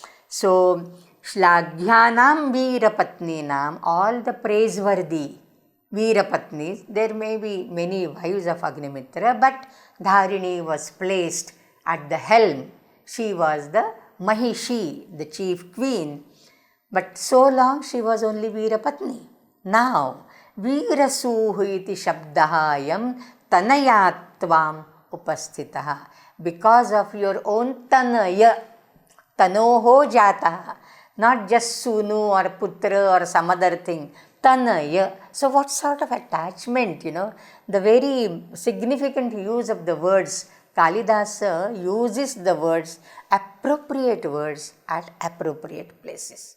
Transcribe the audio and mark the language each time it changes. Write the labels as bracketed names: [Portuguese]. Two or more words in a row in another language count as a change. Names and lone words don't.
[English] So, [Sanskrit] श्लाघ्यानां वीरपत्नीनां, [English] all the praiseworthy Veerapatnis, there may be many wives of Agnimitra, but Dharini was placed at the helm. She was the Mahishi, the chief queen. But so long she was only Veerapatni. Now, [Sanskrit] वीरसूः इति शब्दोऽयं तनयत्वम् उपस्थितः. [English] Because of your own tanaya, [Sanskrit] तनोः जातः, [English] not just sunu or putra or some other thing, tanaya. So what sort of attachment, the very significant use of the words, Kalidasa uses the words, appropriate words at appropriate places.